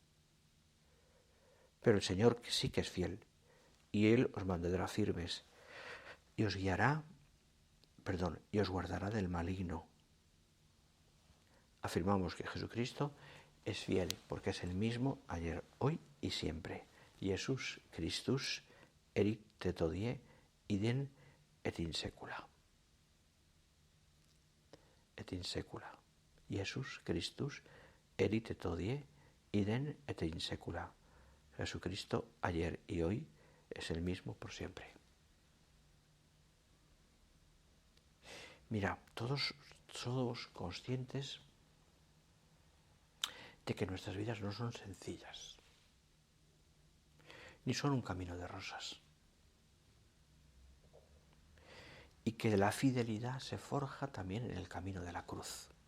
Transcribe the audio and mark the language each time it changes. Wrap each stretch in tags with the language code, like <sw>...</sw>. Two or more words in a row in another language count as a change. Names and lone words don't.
<es>Pero el Señor sí que es fiel, y Él os mantendrá firmes, y os guardará del maligno. Afirmamos que Jesucristo es fiel, porque es el mismo ayer, hoy y siempre.</es> <la>Jesús Christus erit tetodie idem et in secula. Et in secula. Jesús Christus erit tetodie idem et in secula.</la> <es>Jesucristo ayer y hoy es el mismo por siempre. Mira, todos somos conscientes de que nuestras vidas no son sencillas, ni son un camino de rosas, y que la fidelidad se forja también en el camino de la cruz.</es>